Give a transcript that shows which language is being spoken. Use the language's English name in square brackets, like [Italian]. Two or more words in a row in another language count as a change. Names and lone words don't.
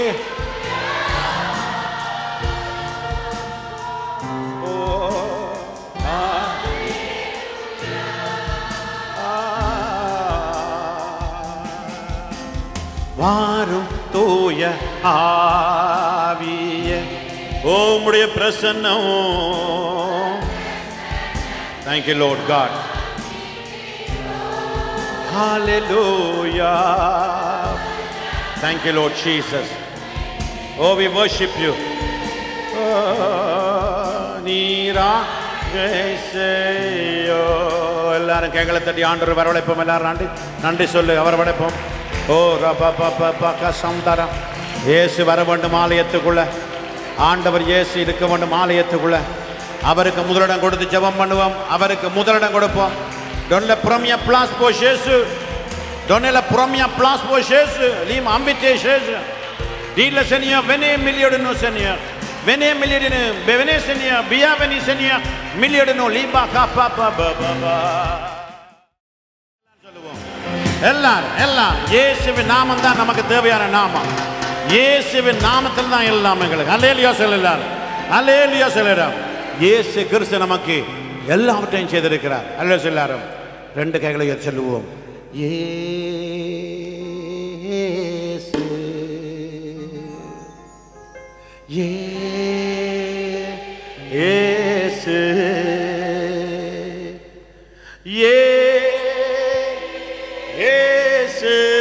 [Tamil] ஓ வாரும் தூய ஆவியே, உம்முடைய பிரசன்னம். [English] Thank you Lord God. Hallelujah. Thank you, Lord Jesus. Oh, we worship you. [Tamil] எல்லாரும் கைகளை தட்டி ஆண்டவர் வரவழைப்போம். எல்லாரும் நன்றி சொல்லு. அவர் வளைப்போம். ஓ ரபா இயேசு வர வேண்டும் ஆலயத்துக்குள்ள. ஆண்டவர் இயேசு இருக்க வேண்டும் ஆலயத்துக்குள்ள. அவருக்கு முதலிடம் கொடுத்து ஜெபம் பண்ணுவோம். அவருக்கு முதலிடம் கொடுப்போம். [French] Donne le premier place pour Jésus. Donnez la première place pour Jésus. Lim invitez Jésus. Dis le Seigneur, venez milieu de nous, Seigneur. Venez milieu de nous. Venez Seigneur. Bienvenue Seigneur. Milieu de nous. Liba kapa baba baba. [Tamil] எல்லாரும் இயேசுவின் நாமம் தான் நமக்கு தேவையான நாமம். இயேசுவின் நாமத்தில் தான் எல்லாம் எங்களுக்கு. அல்லேலூயா சொல்லலாம். அல்லேலூயா சொல்லலாம். இயேசு கிறிஸ்து நமக்கு எல்லாவற்றையும் செய்திருக்கிறார். அல்லேலூயா எல்லாரும் ரெண்டு கைகளை சொல்லுவோம். இயேசு இயேசு இயேசு